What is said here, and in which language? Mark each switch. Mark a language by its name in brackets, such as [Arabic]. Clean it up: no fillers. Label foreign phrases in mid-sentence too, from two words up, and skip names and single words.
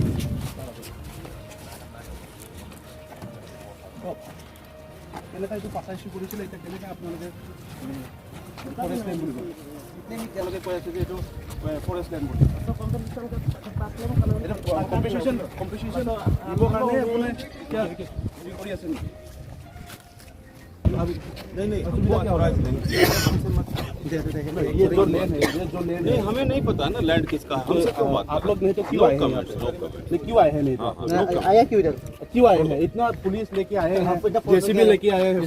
[Assamese] কেনেকুৱা এইটো পাটা ইছ্যু কৰিছিলে এতিয়া কেনেকৈ আপোনালোকে [English] forest land [Assamese] বুলি কয় তেওঁলোকে কৈ আছে যে এইটো [English] forest land [Assamese] বুলি কম্পেনচেশ্যন দিবৰ কাৰণে আপুনি এতিয়া হেৰি কৰি আছে নেকি [Hindi] नहीं हमें नहीं पता ना लैंड किसका है हमसे क्यों बात आप लोग नहीं तो क्यों आए हैं क्यों आए हैं नहीं आया क्यों आए हैं इतना पुलिस लेके आए हैं जेसीबी लेके आए हैं